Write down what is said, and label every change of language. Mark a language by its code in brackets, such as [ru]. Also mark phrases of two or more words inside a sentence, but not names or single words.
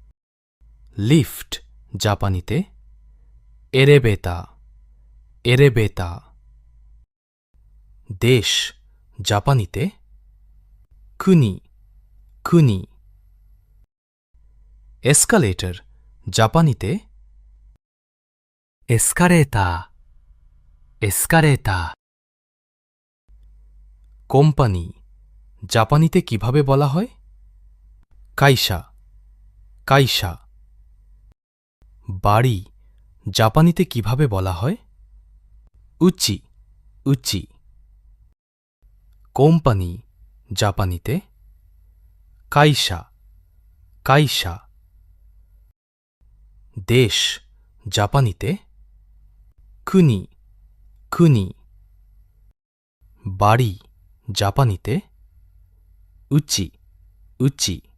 [bn] লিফট জাপানিতে [ja] エレベーター エレベーター [bn] দেশ জাপানিতে [ja] 国 国 [bn] এসকালেটর জাপানিতে [ja] エスカレーター、エスカレーター。 [bn] কোম্পানি জাপানিতে কিভাবে বলা হয়? [ja] 会社 会社 [bn] বাড়ি জাপানিতে কিভাবে বলা হয়? [ja] うち うち [bn] কোম্পানি জাপানিতে [ja] 会社 会社 [bn] দেশ জাপানিতে [ja] 国 国 [bn] বাড়ি জাপানিতে [ja] うち うち